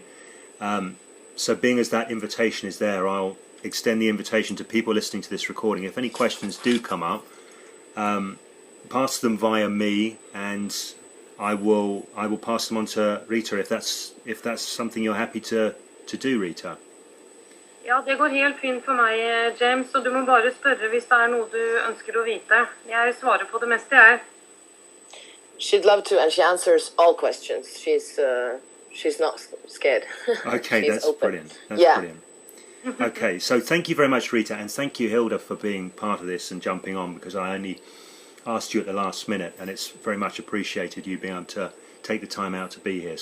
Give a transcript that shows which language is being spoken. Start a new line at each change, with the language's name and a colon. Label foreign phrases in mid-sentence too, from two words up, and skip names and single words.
English: So being as that invitation is there, I'll extend the invitation to people listening to this recording. If any questions do come up, pass them via me, and I will pass them on to Rita if that's something you're happy to do, Rita.
Norwegian: Ja, det går helt fint for meg, James, og du må bare spørre hvis det noe du ønsker å vite. Jeg svarer på det meste, jeg.
English: She'd love to, and she answers all questions. She's not scared. Okay, that's open. Brilliant. That's brilliant. Okay, so thank you very much, Rita, and thank you, Hilda, for being part of this and jumping on, because I only asked you at the last minute, and it's very much appreciated you being able to take the time out to be here.